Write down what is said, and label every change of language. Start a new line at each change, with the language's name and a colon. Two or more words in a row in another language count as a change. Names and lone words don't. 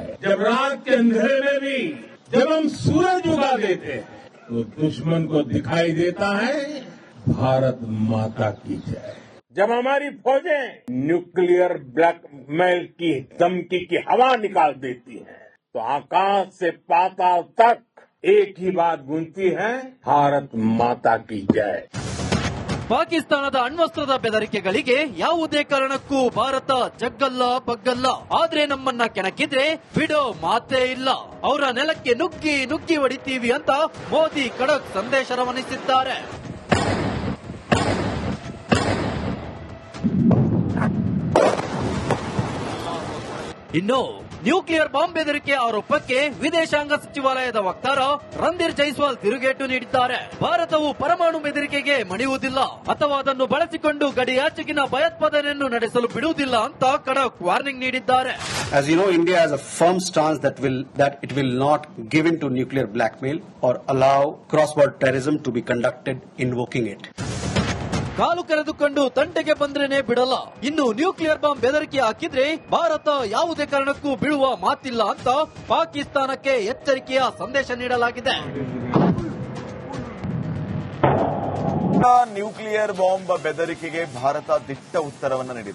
Hindi: जब रात के अंधेरे में भी जब हम सूरज उगा देते हैं तो दुश्मन को दिखाई देता है भारत माता की जय. जब हमारी फौजें न्यूक्लियर ब्लैकमेल की धमकी की हवा निकाल देती हैं, तो आकाश से पाताल तक एक ही बात गूंजती है, भारत माता की जय.
Kannada: ಪಾಕಿಸ್ತಾನದ ಅಣ್ವಸ್ತ್ರದ ಬೆದರಿಕೆಗಳಿಗೆ ಯಾವುದೇ ಕಾರಣಕ್ಕೂ ಭಾರತ ಜಗ್ಗಲ್ಲ ಬಗ್ಗಲ್ಲ. ಆದ್ರೆ ನಮ್ಮನ್ನ ಕೆಣಕಿದ್ರೆ ಬಿಡೋ ಮಾತೇ ಇಲ್ಲ. ಅವರ ನೆಲಕ್ಕೆ ನುಗ್ಗಿ ನುಗ್ಗಿ ಹೊಡಿತೀವಿ ಅಂತ ಮೋದಿ ಖಡಕ್ ಸಂದೇಶ ರವಾನಿಸಿದ್ದಾರೆ. ಇನ್ನು
English: nuclear bomb
Kannada: ಬೆದರಿಕೆ ಆರೋಪಕ್ಕೆ ವಿದೇಶಾಂಗ ಸಚಿವಾಲಯದ ವಕ್ತಾರ ರಣಧೀರ್ ಜೈಸ್ವಾಲ್ ತಿರುಗೇಟು ನೀಡಿದ್ದಾರೆ. ಭಾರತವು ಪರಮಾಣು ಬೆದರಿಕೆಗೆ ಮಣಿಯುವುದಿಲ್ಲ ಅಥವಾ ಅದನ್ನು ಬಳಸಿಕೊಂಡು ಗಡಿಯಾಚೆಗಿನ ಭಯೋತ್ಪಾದನೆಯನ್ನು ನಡೆಸಲು ಬಿಡುವುದಿಲ್ಲ ಅಂತ ಖಡಕ್ ವಾರ್ನಿಂಗ್ ನೀಡಿದ್ದಾರೆ.
English: As you know, India has a firm stance that it will not give in to nuclear blackmail or allow cross-border terrorism to be conducted invoking it.
Kannada: ಕಾಲು ಕರೆದುಕೊಂಡು ತಂಟೆಗೆ ಬಂದ್ರೇನೆ ಬಿಡಲ್ಲ. ಇನ್ನು
English: nuclear bomb
Kannada: ಬೆದರಿಕೆ ಹಾಕಿದ್ರೆ ಭಾರತ ಯಾವುದೇ ಕಾರಣಕ್ಕೂ ಬೀಳುವ ಮಾತಿಲ್ಲ ಅಂತ ಪಾಕಿಸ್ತಾನಕ್ಕೆ ಎಚ್ಚರಿಕೆಯ ಸಂದೇಶ ನೀಡಲಾಗಿದೆ.
English: nuclear bomb
Kannada: ಬೆದರಿಕೆಗೆ ಭಾರತ ದಿಟ್ಟ ಉತ್ತರವನ್ನ ನೀಡಿದೆ.